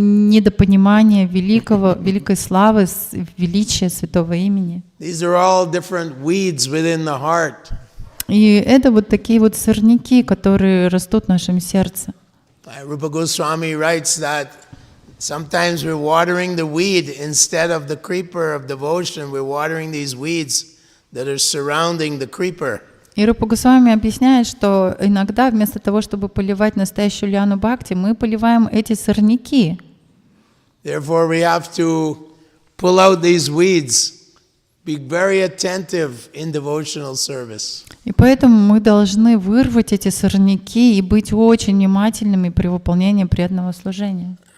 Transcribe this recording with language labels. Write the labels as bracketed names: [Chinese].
[Russian] Недопонимание великой славы, величия святого имени. [English] These are all different weeds within the heart. [Russian] И это вот такие вот сорняки, которые растут в нашем сердце. [English] Rupa Goswami writes that sometimes we're watering the weed instead of the creeper of devotion. We're watering these weeds that are surrounding the creeper. [Russian] И Рупа Госвами объясняет, что иногда вместо того, чтобы поливать настоящую лиану бхакти, мы поливаем эти сорняки. [English] Therefore, we have to pull out these weeds, be very attentive in devotional service. [Russian] И поэтому мы должны вырвать эти сорняки и быть очень внимательными при выполнении преданного служения.